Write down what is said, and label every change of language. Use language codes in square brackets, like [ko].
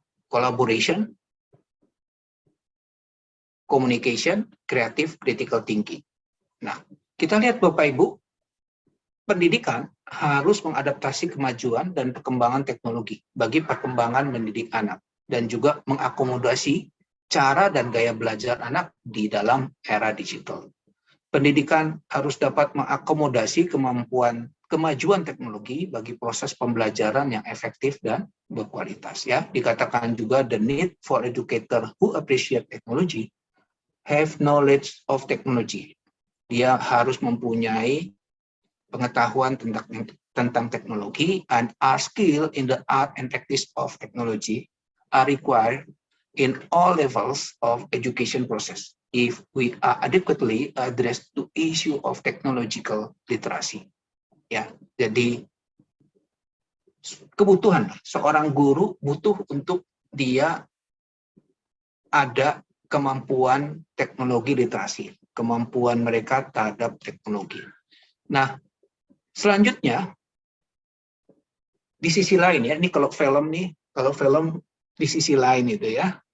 [en] Collaboration, communication, creative, critical thinking. [id] Nah, kita lihat Bapak Ibu, pendidikan harus mengadaptasi kemajuan dan perkembangan teknologi bagi perkembangan mendidik anak dan juga mengakomodasi cara dan gaya belajar anak di dalam era digital. Pendidikan harus dapat mengakomodasi kemajuan teknologi bagi proses pembelajaran yang efektif dan berkualitas. Ya, dikatakan juga [en] the need for educator who appreciate technology have knowledge of technology. [id] Dia harus mempunyai pengetahuan tentang teknologi [en] and are skilled in the art and practice of technology are required in all levels of education process if we are adequately addressed to issue of technological literacy. [id] Ya, jadi kebutuhan seorang guru butuh untuk dia ada kemampuan teknologi literasi, kemampuan mereka terhadap teknologi. Nah, selanjutnya di sisi lain ya, ini kalau film di sisi lain itu ya.